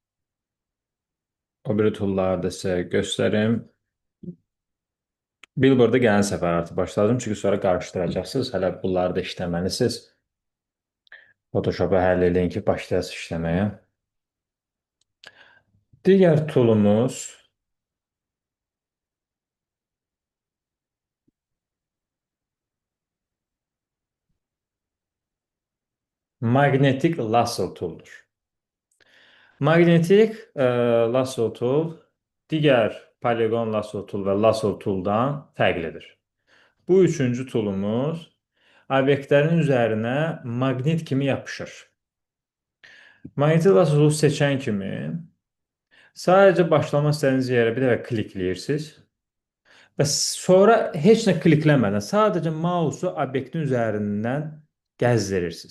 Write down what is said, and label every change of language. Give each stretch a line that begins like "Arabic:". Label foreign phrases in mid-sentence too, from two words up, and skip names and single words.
Azerbaijani: O biri tool'larda sizə göstərim. Billboard'a gələn səfər artıq başladım, çünki sonra qarışdıracaqsınız. Hələ bunları da işləməlisiniz. Photoshop'u həll eləyin ki, başlayasınız işləməyə. Digər tool'umuz Magnetic Lasso tool'dur. Magnetic Lasso tool digər Polygon Lasso tool və Lasso tool'dan fərqlidir. Bu üçüncü tool'umuz obyektlərin üzərinə maqnit kimi yapışır. Magnetic Lasso tool seçən kimi sadəcə başlamaq istədiyiniz yerə bir dəfə klikləyirsiniz və sonra heç nə klikləmədən sadəcə mausu obyektin üzərindən gəzdirirsiniz.